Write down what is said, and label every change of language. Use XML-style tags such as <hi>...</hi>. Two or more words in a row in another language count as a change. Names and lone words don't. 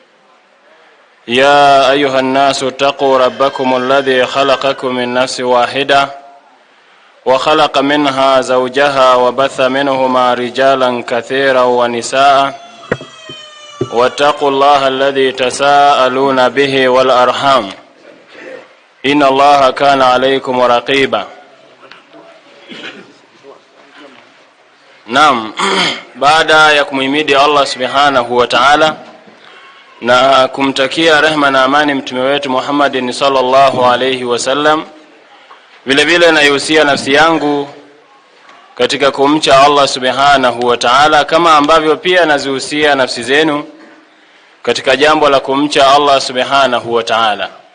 <ar>يا أيها الناس اتقوا ربكم الذي خلقكم من نفس واحدة وخلق منها زوجها وبث منهما رجالا كثيرا ونساء واتقوا الله الذي تساءلون به والأرحام إن الله كان عليكم رقيبا.</ar> <sw>Naam, baada ya kumhimidi Allah</sw> <ar>سبحانه وتعالى</ar> <sw>na kumtakia rehema na amani mtume wetu Muhammadin</sw> <ar>صلى الله عليه وسلم,</ar> <sw>vile vile naihusia nafsi yangu katika kumcha Allah</sw> <ar>سبحانه وتعالى,</ar> <sw>kama ambavyo pia nazihusia nafsi zenu katika jambo la kumcha Allah</sw> <ar>سبحانه وتعالى.</ar>